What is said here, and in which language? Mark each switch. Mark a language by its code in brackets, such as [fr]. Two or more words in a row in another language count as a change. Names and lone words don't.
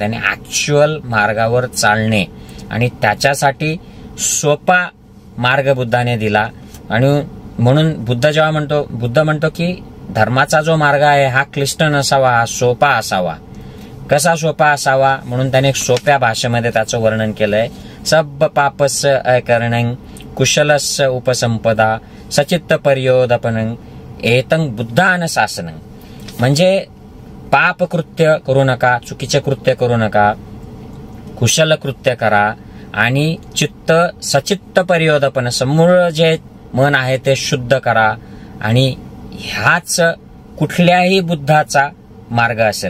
[mr] त्याने ऍक्च्युअल मार्गावर चालणे आणि त्याच्यासाठी सोपा मार्ग बुद्धाने दिला. आणि म्हणून बुद्ध म्हणतो की धर्माचा जो मार्ग आहे हा क्लिष्ट नसावा, हा सोपा असावा. कसा सोपा असावा म्हणून त्याने सोप्या भाषेमध्ये त्याचं वर्णन केलंय. [pi] सब पापस्य अकरणं कुशलस्य उपसंपदा सचित्त पर्योदपनं एतं बुद्धान शासनं. [mr] म्हणजे पाप कृत्य करू नका, चुकीचे कृत्य करू नका, कुशल कृत्य करा आणि चित्त [pi] सचित्त पर्योदपन, [mr] समूळ जे मन आहे ते शुद्ध करा. आणि ह्याच कुठल्याही बुद्धाचा मार्ग असेल.